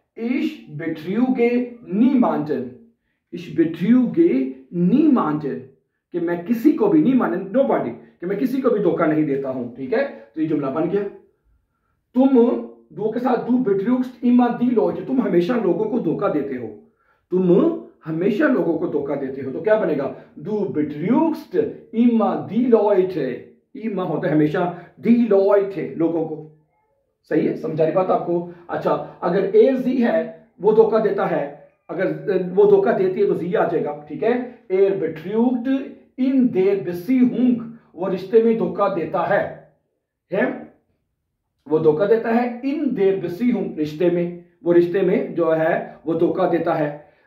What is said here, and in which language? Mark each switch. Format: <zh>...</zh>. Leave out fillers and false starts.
<de>Ich betrüge niemanden, ich betrüge niemanden,</de> <hi>कि मैं किसी को भी, नहीं माने नोबॉडी, कि मैं किसी को भी धोखा नहीं देता हूं, ठीक है। तो ये जुमला बन गया। तुम दो के साथ दू बिट्रियुग्स्ट इमा दी लो, तुम हमेशा लोगों को धोखा देते हो, तुम हमेशा लोगों को धोखा देते हो। तो क्या बनेगा?</hi> <de>Du betrügst immer die Leute।</de> <hi>immer होता है हमेशा,</hi> <de>die Leute</de> <hi>लोगों को। सही है, समझा रही बात आपको? अच्छा, अगर er sie है, वो धोखा देता है, अगर वो धोखा देती है तो sie आ जाएगा। ठीक है,</hi> <de>er betrügt in der Beziehung,</de> <hi>वो रिश्ते में धोखा देता है, वो धोखा देता है इन</hi> <de>der Beziehung,</de> <hi>रिश्ते में, वो रिश्ते में जो है वो धोखा देता है।</hi>